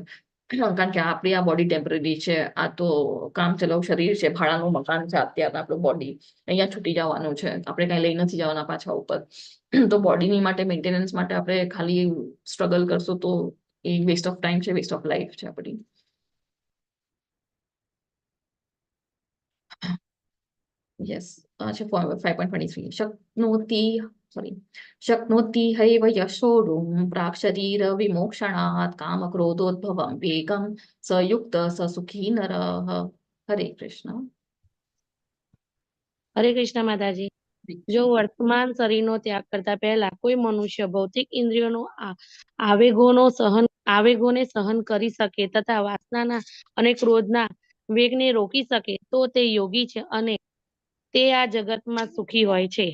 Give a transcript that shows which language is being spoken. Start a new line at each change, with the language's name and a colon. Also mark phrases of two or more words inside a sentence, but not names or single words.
Gujarati: કારણ કે આપણી આ
English: body temporary
Gujarati: છે, આ તો કામ ચલાવ શરીર છે, ભાડાનું મકાન છે અત્યારે આપણું બોડી, અહીંયા છૂટી જવાનું છે, આપણે કઈ લઈ નથી જવાના પાછા ઉપર. તો બોડીની માટે મેન્ટેનન્સ માટે આપણે ખાલી સ્ટ્રગલ કરશું, તો એ
English: waste of time
Gujarati: છે,
English: waste of life
Gujarati: છે આપણી.
English: Yes, 5.23.
Sanskrit: शक्नोति हैव यशोरुं प्राक्शरीर विमोक्षणात् कामक्रोधोद्भवं वेगं स युक्त स सुखी नरः. हरे कृष्ण. હરે કૃષ્ણ
Gujarati: માતાજી. જો વર્તમાન શરીરનો ત્યાગ કરતા પહેલા કોઈ મનુષ્ય ભૌતિક ઇન્દ્રિયોનો આવેગોને સહન કરી શકે તથા વાસનાના અને ક્રોધના વેગને રોકી શકે તો તે યોગી છે અને તે આ જગતમાં સુખી હોય છે.